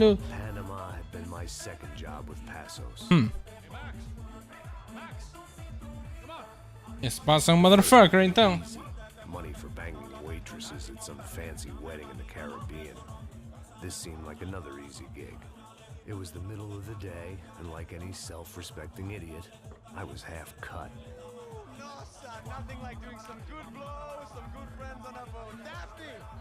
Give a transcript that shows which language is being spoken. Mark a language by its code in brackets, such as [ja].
[en] Panama had been my second job with Passos. Max! Max! Come on! [pt] Esse passa é um motherfucker então. [en] Money for banging waitresses at some fancy wedding in the Caribbean. This seemed like another easy gig. It was the middle of the day, and like any self-respecting idiot, I was half cut. No, son, nothing like doing some good blows, some good friends on a boat. Daphne!